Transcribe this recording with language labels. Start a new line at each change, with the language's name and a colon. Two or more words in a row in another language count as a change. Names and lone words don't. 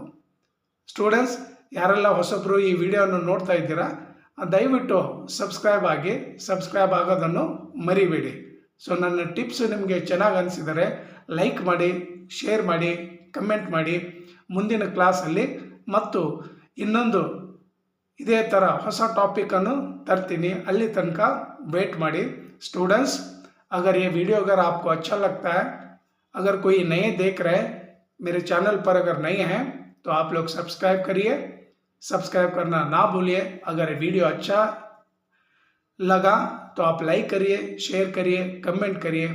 Kannada: ಸ್ಟೂಡೆಂಟ್ಸ್ ಯಾರೆಲ್ಲ ಹೊಸಬರು ಈ ವಿಡಿಯೋನ ನೋಡ್ತಾ ಇದ್ದೀರಾ ದಯವಿಟ್ಟು ಸಬ್ಸ್ಕ್ರೈಬ್ ಆಗೋದನ್ನು ಮರಿಬೇಡಿ। ಸೊ ನನ್ನ ಟಿಪ್ಸ್ ನಿಮಗೆ ಚೆನ್ನಾಗಿ ಅನಿಸಿದರೆ ಲೈಕ್ ಮಾಡಿ, ಶೇರ್ ಮಾಡಿ, ಕಮೆಂಟ್ ಮಾಡಿ। ಮುಂದಿನ ಕ್ಲಾಸಲ್ಲಿ ಮತ್ತು ಇನ್ನೊಂದು ಇದೇ ಥರ ಹೊಸ ಟಾಪಿಕನ್ನು ತರ್ತೀನಿ, ಅಲ್ಲಿ ತನಕ ವೇಟ್ ಮಾಡಿ।
Hindi: स्टूडेंट्स अगर ये वीडियो अगर आपको अच्छा लगता है, अगर कोई नए देख रहे हैं मेरे चैनल पर अगर नए हैं तो आप लोग सब्सक्राइब करिए, सब्सक्राइब करना ना भूलिए। अगर वीडियो अच्छा लगा तो आप लाइक करिए, शेयर करिए, कमेंट करिए।